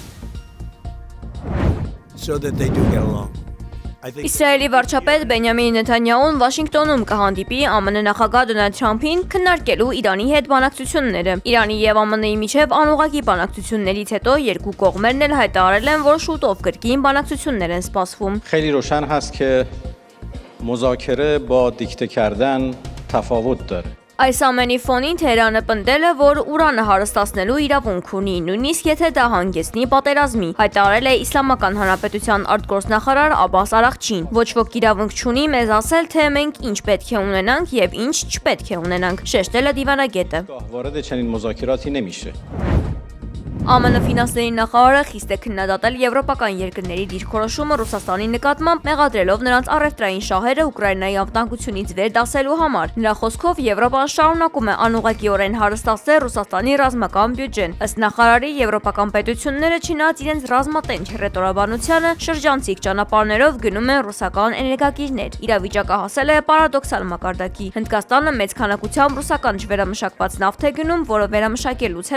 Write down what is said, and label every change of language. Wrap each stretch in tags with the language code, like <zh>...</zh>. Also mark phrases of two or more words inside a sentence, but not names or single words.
<hy>Իսրայելի վարչապետ Բենյամին Նեթանյահուն Վաշինգտոնում կհանդիպի ԱՄՆ նախագահ Դոնալդ Թրամփին քննարկելու Իրանի հետ բանակցությունները։ Իրանի եւ ԱՄՆ-ի միջև անուղղակի բանակցություններից հետո երկու կողմերն էլ հայտարարել են, որ շուտով կրկին բանակցություններ են սպասվում։</hy> <fa>خیلی روشن هست که مذاکره با دیکته کردن تفاوت داره.</fa> <hy>Այս ամենի ֆոնին Թեհրանը պնդել է, որ ուրանը հարստացնելու իրավունք ունի, նույնիսկ եթե դա հանգեցնի պատերազմի, հայտարարել է Իսլամական Հանրապետության արտգործնախարար Աբբաս Արաղչին։ Ոչ ոք իրավունք չունի մեզ ասել, թե մենք ինչ պետք է ունենանք եւ ինչ չպետք է ունենանք, շեշտել է դիվանագետը։</hy> <fa>وارد چنین مذاکراتی نمیشه.</fa> <hy>ԱՄՆ ֆինանսների նախարարը խիստ է քննադատել եվրոպական երկրների դիրքորոշումը Ռուսաստանի նկատմամբ, մեղադրելով նրանց առևտրային շահերը Ուկրաինայի անվտանգությունից վեր դասելու համար։ Նրա խոսքով Եվրոպան շարունակում է անուղղակիորեն հարստացնել Ռուսաստանի ռազմական բյուջեն։ Ըստ նախարարի, եվրոպական պետությունները չնայած իրենց ռազմատենչ հռետորաբանությանը շրջանցիկ ճանապարհներով գնում են ռուսական էներգակիրներ։ Իրավիճակը հասել է պարադոքսալ մակարդակի։ Հնդկաստանը մեծ քանակությամբ ռուսական չվերամշակված նավթ է գնում, որը վերամշակելուց</hy>